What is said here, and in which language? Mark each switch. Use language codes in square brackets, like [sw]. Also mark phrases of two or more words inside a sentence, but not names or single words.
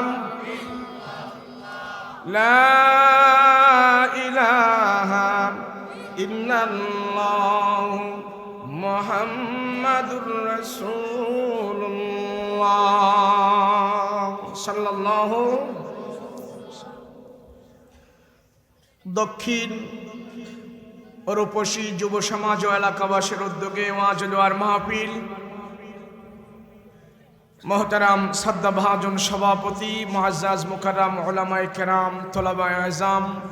[ar] لا الہ الا اللہ محمد رسول اللہ صلی اللہ۔ [bn] দক্ষিণ ও রূপসী যুব সমাজ ও এলাকাবাসীর উদ্যোগে ওয়াজ দোয়ার মাহফিল, মোহতারাম সাদ্দাভাজন সভাপতি, মুআজ্জাজ মুকাররম উলামায়ে কেরাম, তোলাবায়ে আযম,